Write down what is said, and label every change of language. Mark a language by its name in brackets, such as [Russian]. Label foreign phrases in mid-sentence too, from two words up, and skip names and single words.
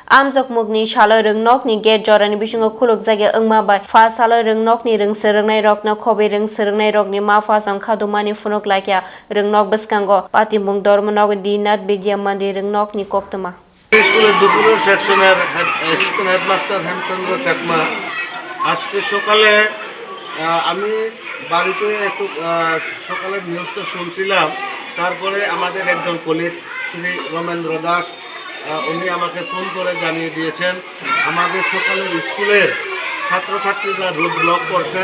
[Kok Borok] Amjok mugni shaloi rung nokni gate jorani bisingo khuluk jage wngma bai fa shaloi rung nokni rung srwngnai rokno khobai rung srwngnai rokni ma fasang khadumani phunuk laikya rung nok bwskango Patimbung Dharmanog Dinat Vidya Mandir rung nokni koktuma [Bangla] স্কুলের দুপুরের সেকশনের অ্যাসিস্ট্যান্ট হেডমাস্টার হেমচন্দ্র চাকমা আজকে সকালে আমি বাড়িতে একটু সকালের নিউজটা শুনছিলাম। তারপরে আমাদের একজন কলিগ শ্রী রমেন্দ্র দাস উনি আমাকে ফোন করে জানিয়ে দিয়েছেন আমাদের সকালের স্কুলের ছাত্রছাত্রীরা রোড ব্লক করছেন।